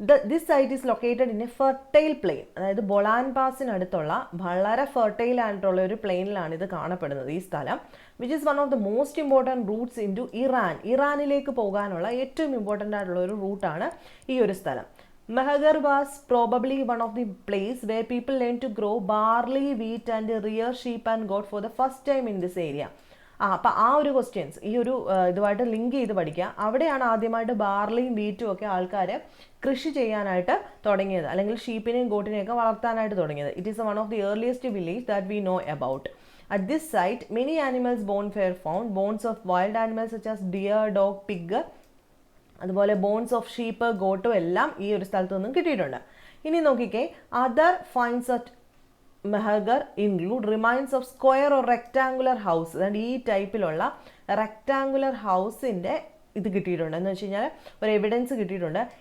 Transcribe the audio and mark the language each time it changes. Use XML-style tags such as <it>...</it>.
<en>This site is located in a fertile plain.</en> <ml>അതായത് ബൊളാൻ പാസിനടുത്തുള്ള വളരെ fertile ആയിട്ടുള്ള ഒരു പ്ലെയിനിലാണ് ഇത് കാണപ്പെടുന്നത് ഈ സ്ഥലം.</ml> <en>Which is one of the most important routes into Iran.</en> <ml>ഇറാനിലേക്ക് പോകാനുള്ള ഏറ്റവും ഇമ്പോർട്ടൻ്റ് ആയിട്ടുള്ള ഒരു റൂട്ടാണ് ഈ ഒരു സ്ഥലം.</ml> <en>Mehrgarh was probably one of the place where people learned to grow barley, wheat and rear sheep and goat for the first time in this area.</en> <ml>അപ്പം ആ ഒരു ക്വസ്റ്റ്യൻസ് ഈ ഒരു ഇതുമായിട്ട് ലിങ്ക് ചെയ്ത് പഠിക്കുക. അവിടെയാണ് ആദ്യമായിട്ട് ബാർലിയും വീറ്റും ഒക്കെ ആൾക്കാർ കൃഷി ചെയ്യാനായിട്ട് തുടങ്ങിയത്, അല്ലെങ്കിൽ ഷീപ്പിനെയും ഗോട്ടിനെയൊക്കെ വളർത്താനായിട്ട് തുടങ്ങിയത്.</ml> <en>It is one of the earliest village that we know about. At this site, many animals bones were found. Bones of wild animals such as deer, dog, pig, അതുപോലെ bones of sheep,</en> <ml>ഗോട്ടും എല്ലാം ഈ ഒരു സ്ഥലത്ത് നിന്നും കിട്ടിയിട്ടുണ്ട്. ഇനി നോക്കിക്കേ,</ml> <en>Other finds at Mehrgarh include remains of square or rectangular house.</en> <ml>അതുകൊണ്ട് ഈ ടൈപ്പിലുള്ള റെക്ടാങ്കുലർ ഹൗസിൻ്റെ ഇത് കിട്ടിയിട്ടുണ്ട് എന്ന് വെച്ച് കഴിഞ്ഞാൽ ഒരു എവിഡൻസ് കിട്ടിയിട്ടുണ്ട്.</ml>